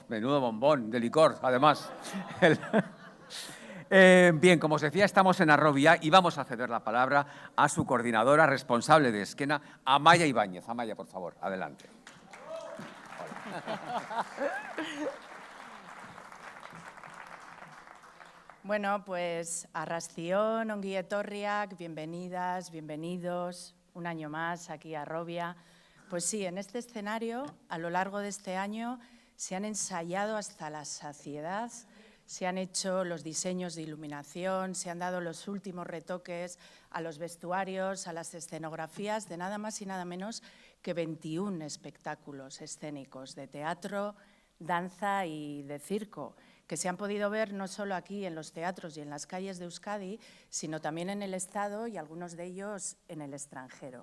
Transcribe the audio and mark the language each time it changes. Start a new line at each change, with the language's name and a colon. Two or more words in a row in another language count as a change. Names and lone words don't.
Spanish: Menudo bombón, de licor, además. Bien, como os decía, estamos en Arrobia y vamos a ceder la palabra a su coordinadora responsable de Esquena, Amaya Ibáñez. Amaya, por favor, adelante. Bueno, pues
Basque: arrastion, ongi etorriak,
Spanish: bienvenidas, bienvenidos, un año más aquí a Arrobia. Pues sí, en este escenario, a lo largo de este año, se han ensayado hasta la saciedad, se han hecho los diseños de iluminación, se han dado los últimos retoques a los vestuarios, a las escenografías de nada más y nada menos que 21 espectáculos escénicos de teatro, danza y de circo, que se han podido ver no solo aquí en los teatros y en las calles de Euskadi, sino también en el Estado y algunos de ellos en el extranjero.